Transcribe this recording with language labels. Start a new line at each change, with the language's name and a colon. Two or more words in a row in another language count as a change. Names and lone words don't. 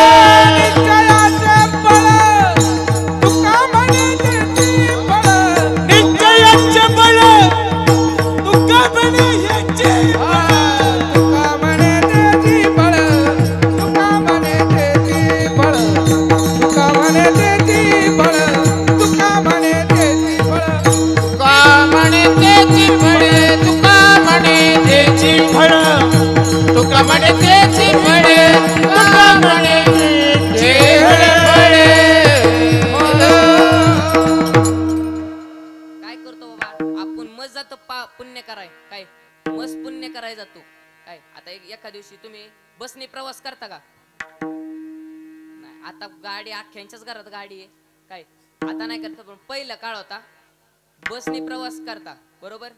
Marathi: निश्चयाचे बळ तुका म्हणतेची तुका म्हणतेची फळ, तुका म्हणतेची फळ, तुका म्हणतेची फळ, तुका म्हणतेची फळ. तुका म्हणे तेची फळ, तुका म्हणे तेची फळ, तुका म्हणे तेची फळ, तुका म्हणे तेची फळ. काय करतो बाबा आपण मस्त जातो पुण्य कराय, काय मस्त पुण्य कराय जातो. काय आता एका दिवशी तुम्ही बसने प्रवास करता का नाही, आता गाडी अख्ख्यांच्याच घरात गाडी आहे, काय आता नाही करता, पण पहिला काळ होता बसने प्रवास करता, बरोबर.